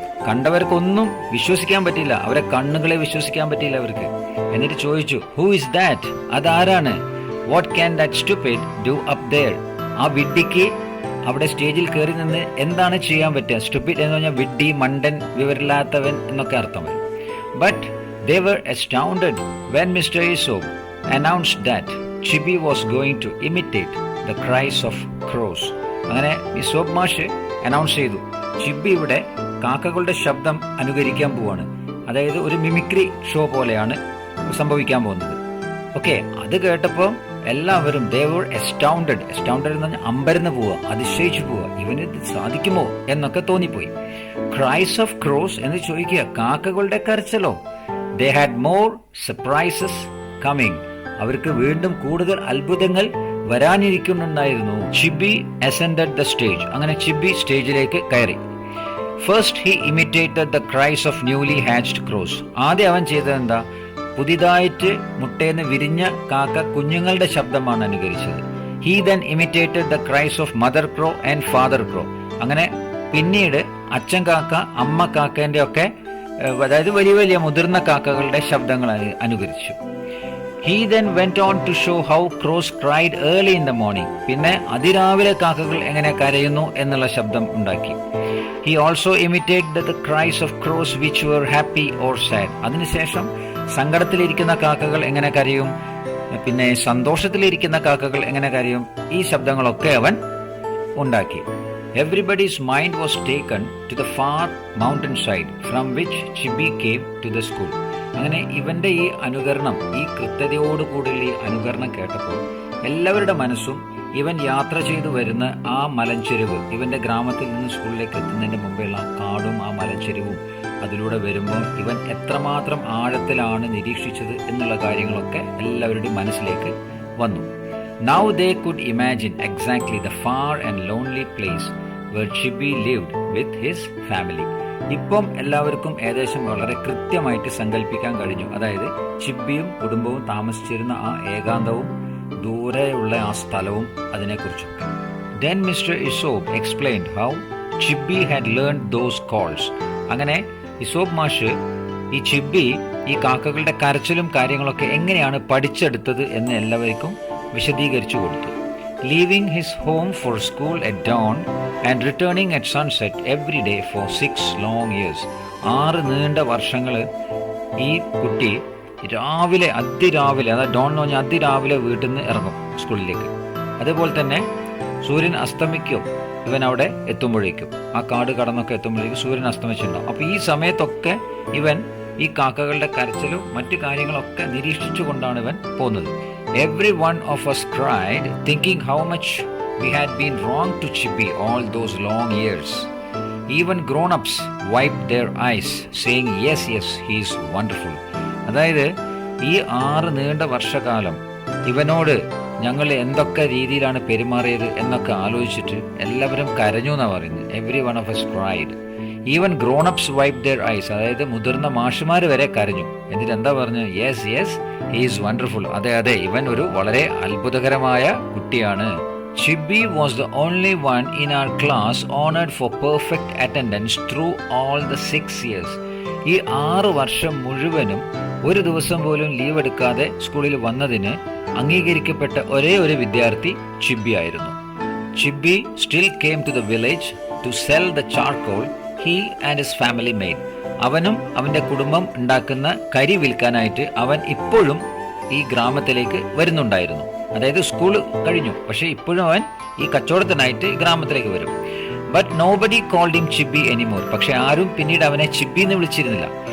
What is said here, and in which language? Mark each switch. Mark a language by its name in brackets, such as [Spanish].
[Malayalam] കണ്ടവർക്കൊന്നും വിശ്വസിക്കാൻ പറ്റില്ല, അവരെ കണ്ണുകളെ വിശ്വസിക്കാൻ പറ്റില്ല അവർക്ക്. [English] എന്നിട്ട് ചോദിച്ചു, who is that? [Malayalam] അതാരാണ്? [English] What can that stupid do up there? [Malayalam] ആ വിഡ്ഢിക്ക് അവിടെ സ്റ്റേജിൽ കയറി നിന്ന് എന്താണ് ചെയ്യാൻ പറ്റുക? സ്റ്റുപ്പിഡ് എന്ന് പറഞ്ഞാൽ വിഡ്ഢി, മണ്ടൻ, വിവരമില്ലാത്തവൻ എന്നൊക്കെ അർത്ഥം വരും. [English] But they were astounded when Mr. Aesop announced that Chibi was going to imitate the cries of crows. [Malayalam] അങ്ങനെ ഇസോപ്പ് മാഷ് അനൗൺസ് ചെയ്തു, ചിബി ഇവിടെ കാക്കകളുടെ ശബ്ദം അനുകരിക്കാൻ പോവാണ്. അതായത് ഒരു മിമിക്രി ഷോ പോലെയാണ് സംഭവിക്കാൻ പോകുന്നത്. ഓക്കെ, അത് കേട്ടപ്പോൾ എല്ലാവരും [English] they were astounded [Malayalam] എന്ന് പറഞ്ഞാൽ അമ്പരന്ന് പോവുക, അതിശയിച്ചു പോവുക, ഇവന് ഇത് സാധിക്കുമോ എന്നൊക്കെ തോന്നിപ്പോയി. [English] cries of crows [Malayalam] എന്ന് ചോദിക്കുക, കാക്കകളുടെ കരച്ചിലോ? [English] They had more surprises coming. [Malayalam] അവർക്ക് വീണ്ടും കൂടുതൽ അത്ഭുതങ്ങൾ വരാനിരിക്കുന്നുണ്ടായിരുന്നു. ചിബി [English] ascended the stage. [Malayalam] അങ്ങനെ ചിബി സ്റ്റേജിലേക്ക് കയറി. [English] First he imitated the cries of newly hatched crows. [Malayalam] ആദ്യം അവൻ ചെയ്തത് എന്താ? പുതിയതായിട്ട് മുട്ടേന്ന് വിരിഞ്ഞ കാക്ക കുഞ്ഞുങ്ങളുടെ ശബ്ദമാണ് അനുകരിച്ചത്. [English] He then imitated the cries of mother crow and father crow. [Malayalam] അങ്ങനെ പിന്നീട് അച്ഛൻ കാക്ക, അമ്മ കാക്കേന്റെ ഒക്കെ, അതായത് വലിയ വലിയ മുതിർന്ന കാക്കകളുടെ ശബ്ദങ്ങൾ അനുകരിച്ചു. [English] He then went on to show how crows cried early in the morning. [Malayalam] പിന്നെ അതിരാവിലെ കാക്കകൾ എങ്ങനെ കരയുന്നു എന്നുള്ള ശബ്ദം ഉണ്ടാക്കി. [English] He also imitated the cries of crows which were happy or sad. [Malayalam] അതിനുശേഷം സങ്കടത്തിലിരിക്കുന്ന കാക്കകൾ എങ്ങനെ കരയും, പിന്നെ സന്തോഷത്തിലിരിക്കുന്ന കാക്കകൾ എങ്ങനെ കരയും, ഈ ശബ്ദങ്ങളൊക്കെ അവൻ ഉണ്ടാക്കി. [English] Everybody's mind was taken to the far mountainside from which Chibi came to the school. [Malayalam] അങ്ങനെ ഇവന്റെ ഈ അനുകരണം, ഈ കൃത്യതയോടുകൂടിയുള്ള ഈ അനുകരണം കേട്ടപ്പോൾ എല്ലാവരുടെ മനസ്സും ഇവൻ യാത്ര ചെയ്തു വരുന്ന ആ മലഞ്ചെരിവ്, ഇവന്റെ ഗ്രാമത്തിൽ നിന്ന് സ്കൂളിലേക്ക് എത്തുന്നതിന്റെ മുമ്പുള്ള ആ കാടും ആ മലഞ്ചെരിവും, അതിലൂടെ വരുമ്പോൾ ഇവൻ എത്രമാത്രം ആഴത്തിലാണ് നിരീക്ഷിച്ചത് എന്നുള്ള കാര്യങ്ങളൊക്കെ എല്ലാവരുടെയും മനസ്സിലേക്ക് വന്നു. [English] Now they could imagine exactly the far and lonely place where Chibi lived with his family. [Malayalam] ഇപ്പം എല്ലാവർക്കും ഏകദേശം വളരെ കൃത്യമായിട്ട് സങ്കല്പിക്കാൻ കഴിഞ്ഞു. അതായത് ചിബിയും കുടുംബവും താമസിച്ചിരുന്ന ആ ഏകാന്തവും ദൂരെയുള്ള ആ സ്ഥലവും അതിനെക്കുറിച്ചൊക്കെ. [English] Then Mr. Aesop explained how Chibi had learned those calls. [Malayalam] അങ്ങനെ ഇസോപ്പ് മാഷ് ഈ ചിബി ഈ കാക്കകളുടെ കരച്ചിലും കാര്യങ്ങളൊക്കെ എങ്ങനെയാണ് പഠിച്ചെടുത്തത് എന്ന് എല്ലാവർക്കും വിശദീകരിച്ചു കൊടുത്തു. [English] Leaving his home for school at dawn and returning at sunset every day for 6 long years. [Malayalam] 6 നീണ്ട വർഷങ്ങൾ ഈ കുട്ടി രാവിലെ, അതിരാവിലെ, അതായത് ഡോൺ എന്ന് പറഞ്ഞാൽ അതിരാവിലെ വീട്ടിൽ നിന്ന് ഇറങ്ങും സ്കൂളിലേക്ക്. അതേപോലെ തന്നെ സൂര്യൻ അസ്തമിക്കും ഇവൻ അവിടെ എത്തുമ്പോഴേക്കും, ആ കാട് കടന്നൊക്കെ എത്തുമ്പോഴേക്കും സൂര്യൻ അസ്തമിച്ചിട്ടുണ്ടാവും. അപ്പോൾ ഈ സമയത്തൊക്കെ ഇവൻ ഈ കാക്കകളുടെ കരച്ചിലും മറ്റു കാര്യങ്ങളൊക്കെ നിരീക്ഷിച്ചു കൊണ്ടാണ് ഇവൻ പോകുന്നത്. [English] Every one of us cried, thinking how much we had been wrong to Chibi all those long years. Even grown-ups wiped their eyes, saying, yes, he is wonderful. [Malayalam] അതായത് ഈ 6 നീണ്ട വർഷകാലം ഇവനോട് ഞങ്ങൾ എന്തൊക്കെ രീതിയിലാണ് പെരുമാറിയത് എന്നൊക്കെ ആലോചിച്ചിട്ട് എല്ലാവരും കരഞ്ഞു എന്നാണ് പറയുന്നത്. [English] Every one of us cried. Even grownups wipe their eyes, [Malayalam] അതായത് മുതിർന്ന മാഷുമാർ വരെ കരഞ്ഞു. എന്നിട്ട് എന്താ പറഞ്ഞു? [English] Yes he is wonderful. [Malayalam] അതെ ഇവൻ ഒരു വളരെ അത്ഭുതകരമായ കുട്ടിയാണ്. [English] Chibi was the only one in our class honored for perfect attendance through all the 6 years. [Malayalam] ഈ 6 വർഷം മുഴുവനും ഒരു ദിവസം പോലും ലീവ് എടുക്കാതെ സ്കൂളിൽ വന്നതിന് അംഗീകരിക്കപ്പെട്ട ഒരേ ഒരു വിദ്യാർത്ഥി ചിബി ആയിരുന്നു. [English] Chibi still came to the village to sell the charcoal he and his family made. [Malayalam] അവനും അവന്റെ കുടുംബം ഉണ്ടാക്കുന്ന കരി വിൽക്കാനായിട്ട് അവൻ ഇപ്പോഴും ഈ ഗ്രാമത്തിലേക്ക് വരുന്നുണ്ടായിരുന്നു. അതായത് സ്കൂൾ കഴിഞ്ഞു, പക്ഷെ ഇപ്പോഴും അവൻ ഈ കച്ചവടത്തിനായിട്ട് ഗ്രാമത്തിലേക്ക് വരും. [English] But nobody called him Chibi anymore. [Malayalam] പക്ഷെ ആരും പിന്നീട് അവനെ ചിബി എന്ന് വിളിച്ചിരുന്നില്ല.